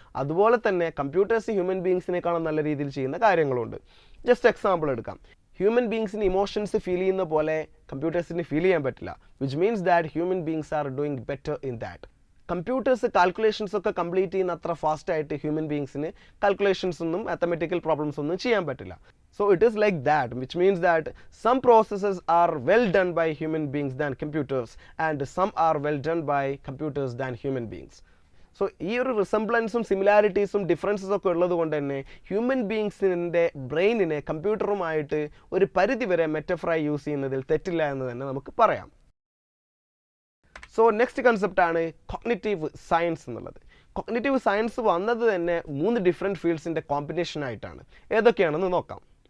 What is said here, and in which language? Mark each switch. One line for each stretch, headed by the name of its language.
Malayalam: അതുപോലെ തന്നെ computers human ബീങ്സിനേക്കാളും നല്ല രീതിയിൽ ചെയ്യുന്ന കാര്യങ്ങളുണ്ട്. ജസ്റ്റ് എക്സാമ്പിൾ എടുക്കാം. ഹ്യൂമൻ ബീങ്സിന് ഇമോഷൻസ് ഫീൽ ചെയ്യുന്ന പോലെ കമ്പ്യൂട്ടേഴ്സിന് ഫീൽ ചെയ്യാൻ പറ്റില്ല.
English: Which means that human beings are doing better in that.
Malayalam: Computers calculations ഒക്കെ കംപ്ലീറ്റ് ചെയ്യുന്ന അത്ര ഫാസ്റ്റായിട്ട് ഹ്യൂമൻ ബീങ്സിന് കാൽക്കുലേഷൻസ് ഒന്നും മാത്തമെറ്റിക്കൽ പ്രോബ്ലംസ് ഒന്നും ചെയ്യാൻ പറ്റില്ല.
English: So it is like that, which means that some processes are well done by human beings than computers and some are well done by computers than human beings.
Malayalam: So ഈ ഒരു റിസംബ്ലൻസും സിമിലാരിറ്റീസും ഡിഫറൻസസും ഒക്കെ ഉള്ളത് കൊണ്ട് തന്നെ human ബീങ്സിൻ്റെ ബ്രെയിനിനെ കമ്പ്യൂട്ടറുമായിട്ട് ഒരു പരിധി വരെ മെറ്റഫറായി യൂസ് ചെയ്യുന്നതിൽ തെറ്റില്ല എന്ന് തന്നെ നമുക്ക് പറയാം. സോ നെക്സ്റ്റ് കൺസെപ്റ്റാണ് കോഗ്നിറ്റീവ് സയൻസ് എന്നുള്ളത്. കോഗ്നിറ്റീവ് സയൻസ് വന്നത് തന്നെ 3 ഡിഫറെൻറ്റ് ഫീൽഡ്സിൻ്റെ കോമ്പിനേഷൻ ആയിട്ടാണ്. ഏതൊക്കെയാണെന്ന് നോക്കാം.